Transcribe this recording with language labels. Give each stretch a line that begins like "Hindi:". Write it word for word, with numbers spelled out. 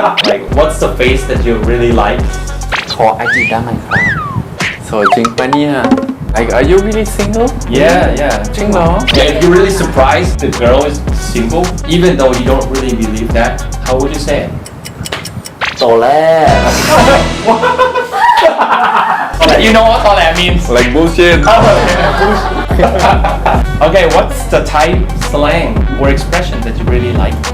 English: Like, what's the face that you really like?
Thai: ขอไอจีได้ไหมครับ โสดจริงปะเนี่ย
English: Like are you really single? Yeah, yeah.
Thai: จริงเหรอ
English: Yeah, if you're really surprised the girl is single, even though you don't really believe that, how would you say it?
Thai: โตแล้ว
English: You know what all that means? Like bullshit. Okay, what's the Thai slang or expression that you really like?